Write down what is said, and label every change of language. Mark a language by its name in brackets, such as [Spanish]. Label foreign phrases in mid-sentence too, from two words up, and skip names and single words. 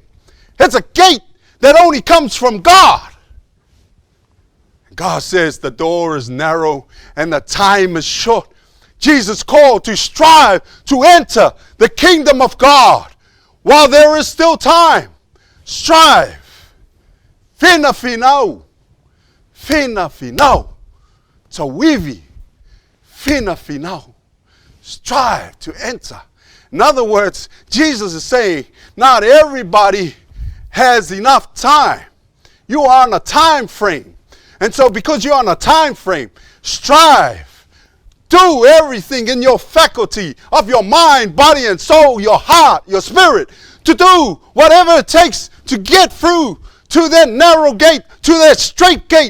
[English] It's a gate that only comes from God. God says the door is narrow and the time is short. Jesus called to strive to enter the kingdom of God while there is still time. Strive. Finau. Tawivi. Finau. Strive to enter. In other words, Jesus is saying, not everybody has enough time. You are on a time frame. And so because you're on a time frame, strive. Do everything in your faculty of your mind, body, and soul, your heart, your spirit, to do whatever it takes to get through to that narrow gate, to that straight gate.